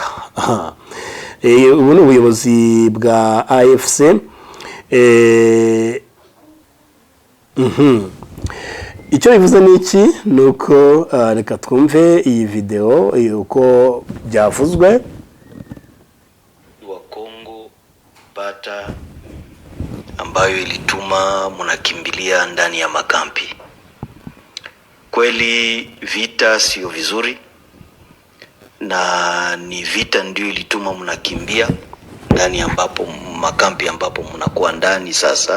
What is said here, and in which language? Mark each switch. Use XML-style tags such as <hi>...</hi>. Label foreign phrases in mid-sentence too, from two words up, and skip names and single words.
<rw>Ubu ni ubuyobozi bwa AFC. Icyo bivuze ni iki? Nuko reka twumve iyi video uko byavuzwe.</rw> <sw>Wa Kongo bata ambayo ilituma mnakimbilia ndani ya makampi. Kweli vita sio vizuri, na ni vita ndio ilituma mnakimbia ndani ambapo makampi ambapo mnakuwa ndani sasa.</sw>